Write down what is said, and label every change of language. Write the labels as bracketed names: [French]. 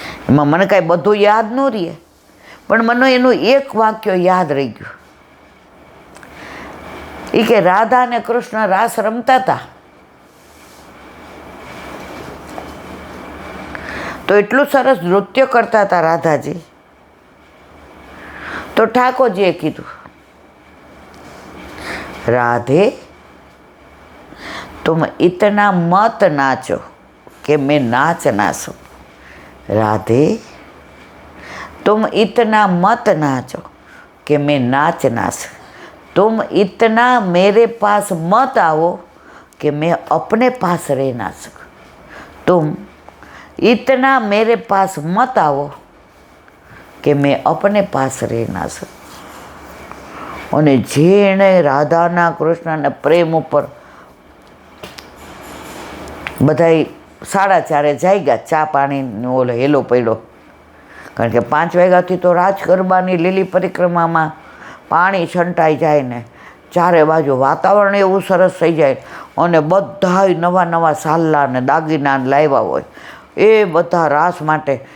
[Gujarati] એમાં મને કાંઈ બધું યાદ ન રહે, પણ મને એનું એક વાક્ય યાદ રહી ગયું. એ કે રાધા અને કૃષ્ણ રાસ રમતા હતા તો એટલું સરસ નૃત્ય કરતા હતા રાધાજી. તો ઠાકોરજીએ કીધું [Hindi] राधे तुम इतना मत नाचो कि मैं नाच ना सकूं। राधे तुम इतना मत नाचो कि मैं नाच ना सकूं। तुम इतना मेरे पास मत आओ कि मैं अपने पास रह ना सकूं। तुम इतना मेरे पास मत आओ कि मैं अपने पास रह ना सकूं। [Gujarati] અને જેણે રાધાના કૃષ્ણના પ્રેમ ઉપર બધાય 4:30 જાગ્યા, ચા પાણીનો ઓલો હેલો પડ્યો. કારણ કે 5 વાગ્યાથી તો રાજ ગરબાની લીલી પરિક્રમામાં પાણી છંટાઈ જાય ને ચારે બાજુ વાતાવરણ એવું સરસ થઈ જાય અને બધાય નવા નવા સાલ્લા ને દાગીના લાવ્યા હોય એ બધા રાસ માટે.